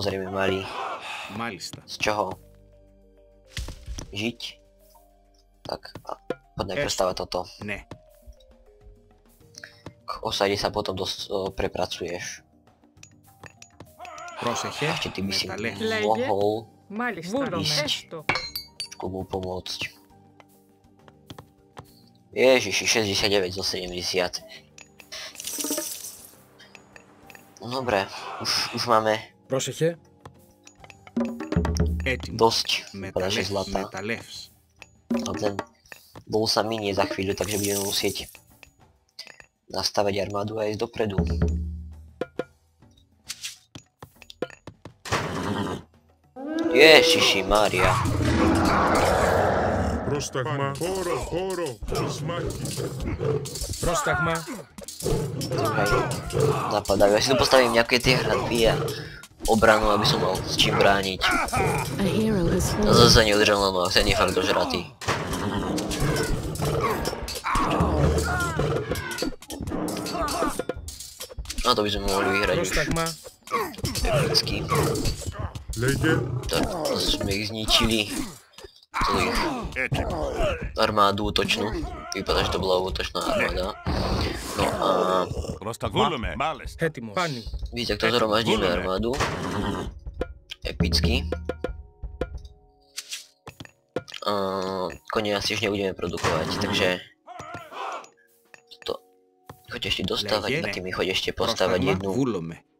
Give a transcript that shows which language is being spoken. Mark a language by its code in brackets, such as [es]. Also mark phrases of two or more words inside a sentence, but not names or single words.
[sk] samozrejme mali [el] Μάλιστα. [sk] z čoho žiť. Tak a poďme [el] Esto. [sk] prestávať toto. [el] Ναι. [sk] K osade sa potom prepracuješ. [el] Πρόσεχε. [sk] A ešte ty by si [el] Μεταλλεύς. Λέγε. [sk] mohol [el] Μάλιστα. Βούλομαι. Έστω. [sk] trošku mu pomôcť. Ježiši, 69 zo 70. Dobre, už máme [el] Πρόσεχε. Έτοιμο. [sk] dosť naše [el] Μεταλλεύς. [sk] zlata. [el] Μεταλλεύς. [sk] A ten bol sa minie za chvíľu, takže budeme musieť nastavať armádu a ísť dopredu. Ježiši Mária. [el] Πρόσταγμα. Χώρο. Σμάκι. Πρόσταγμα. [sk] Hej, napadajú. Ja si tu postavím nejaké tie hradby a obranu, aby som mal s čím brániť. [en] A hero has [sk] A [en] fallen. [sk] zase neudržal na nohách, ten je fakt dožratý. A to by sme mohli vyhrať už [el] Πρόσταγμα. [sk] epicky. [el] Λέγε. [sk] Tak sme ich zničili. Celú ich [el] Έτοιμος. [sk] armádu útočnú. Vypadá, že to bola útočná armáda. No a [el] Πρόσταγμα. Βούλομαι. Μάλιστα. Έτοιμος. Πάνι. [sk] víte, takto zhromaždíme armádu. Epicky. Konie asi už nebudeme produkovať, takže toto choď ešte dostávať, [el] Λέγε. [sk] takým choď ešte postavať